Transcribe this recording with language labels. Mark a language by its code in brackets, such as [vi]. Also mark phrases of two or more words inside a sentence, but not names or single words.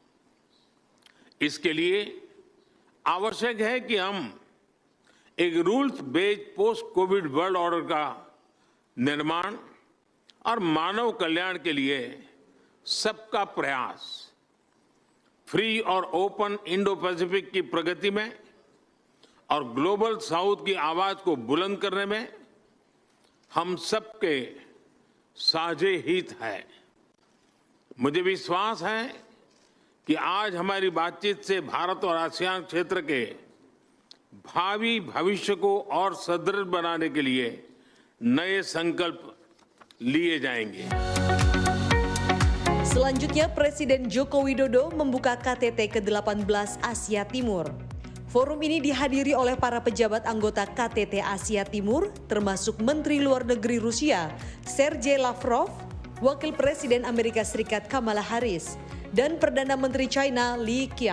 [hi] इसके लिए आवश्यक है कि हम एक [en] rules based post covid world order [hi] का निर्माण और मानव कल्याण के लिए सबका प्रयास, फ्री और ओपन इंडो पैसिफिक की प्रगति में और [en] global south [hi] की आवाज को बुलंद करने में हम सबके साझे हित है। मुझे विश्वास है कि आज हमारी बातचीत से भारत और आसियान क्षेत्र के भावी भविष्य को और सुदृढ़ बनाने के लिए नए संकल्प लिए जाएंगे। [id] Selanjutnya, Presiden Joko Widodo membuka KTT ke-18 Asia Timur. Forum ini dihadiri oleh para pejabat anggota KTT Asia Timur, termasuk Menteri Luar Negeri Rusia, Sergei Lavrov, Wakil Presiden Amerika Serikat Kamala Harris, dan Perdana Menteri China Li Qiang.